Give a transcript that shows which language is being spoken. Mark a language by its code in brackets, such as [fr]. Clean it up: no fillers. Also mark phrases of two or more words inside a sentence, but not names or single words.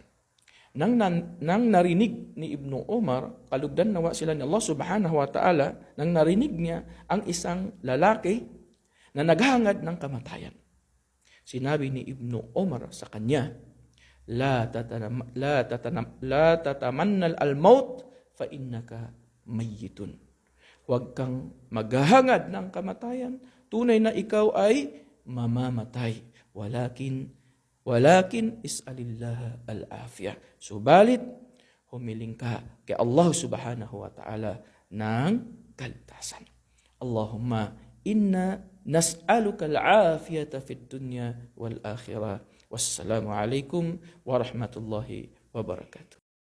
[tl] Nang narinig ni Ibnu Umar, kalugdan nawa sila ni Allah [ar] سبحانه وتعالى, [tl] nang narinig niya ang isang lalaki na naghangad ng kamatayan, sinabi ni Ibnu Umar sa kanya, [ar] لا تتمنى الموت فإنك ميت. [tl] Huwag kang maghahangad ng kamatayan, tunay na ikaw ay mamamatay. [ar] ولكن اسأل الله العافية. [tl] Subalit, humiling ka kay Allah [ar] سبحانه وتعالى [tl] ng kaligtasan. [ar] اللهم إنا نسألك العافية في الدنيا والآخرة. والسلام عليكم ورحمة الله وبركاته.